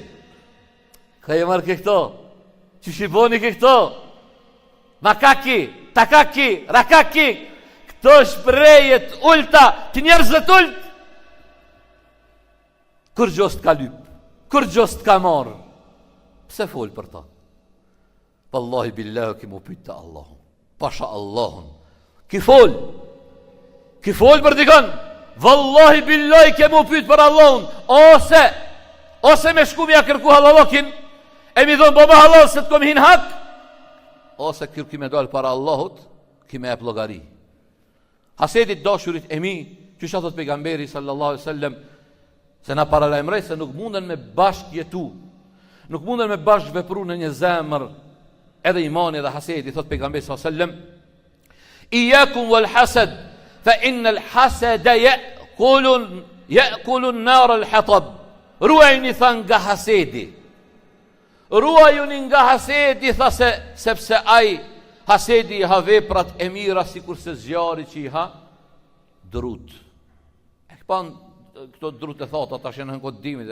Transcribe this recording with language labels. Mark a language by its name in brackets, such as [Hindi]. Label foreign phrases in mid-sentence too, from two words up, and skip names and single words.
[Albanian] Ka e marrë këto, që shiboni këto, makaki, takaki, rakaki, këto shprejet ulta, të njerëzët ult, kur gjost ka lyp, kur gjost ka marë, pse fol për ta? [Arabic] والله بالله [Albanian] ki mu pyta Allahun, pasha Allahun, ki fol për dikon, [Arabic] والله بالله [Albanian] ki mu pyt për Allahun, ose me shku me ja kërku halalokin, e mi thonë baba halal se të kom hin hak, ose kërku me dojnë para Allahut, ki me e plogari. Hasedit dashurit e mi, që shatot pejgamberi [Arabic] صلى الله عليه وسلم, [Albanian] se na paralajmërej se nuk munden me bashk jetu, nuk munden me bashk vepru në një zemër, edhe imani dhe hasedi, thot pejgamberi [Arabic] صلى الله عليه وسلم, إياكم والحسد فإن الحسد يأكلن نار الحطب. [Albanian] Ruajni than nga hasedi. Ruajuni nga hasedi, tha sepse ai hasedi I ha veprat e mira sikur se zjarri që I ha drut. E këpan këto drut e thata tash janë në kodimit.